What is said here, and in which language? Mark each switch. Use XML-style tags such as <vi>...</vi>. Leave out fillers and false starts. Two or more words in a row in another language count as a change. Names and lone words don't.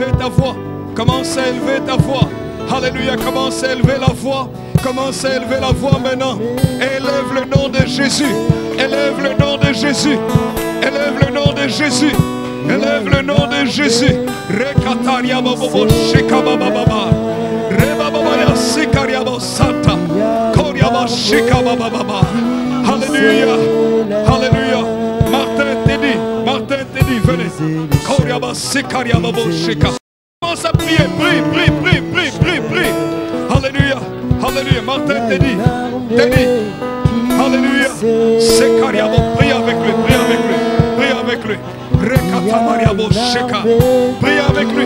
<fr>voix. Commence à élever ta voix. Alléluia, commence à élever la voix. Commence à élever la voix maintenant. Élève le nom de Jésus. Élève le nom de Jésus. Élève le nom de Jésus. Élève le nom de Jésus. Rekataria bobo shikaba baba. Rebaba ya sikaria bo santa. Koria ba shikaba baba. Alléluia. Alléluia. Martin Teddy, venez. Koria ba sikaria bobo shika. Commence à prier, prie. Alléluia. Alléluia. Martin Teddy. Alléluia. Sikaria bo, prie avec lui. Prie avec lui. Prie avec lui.</fr>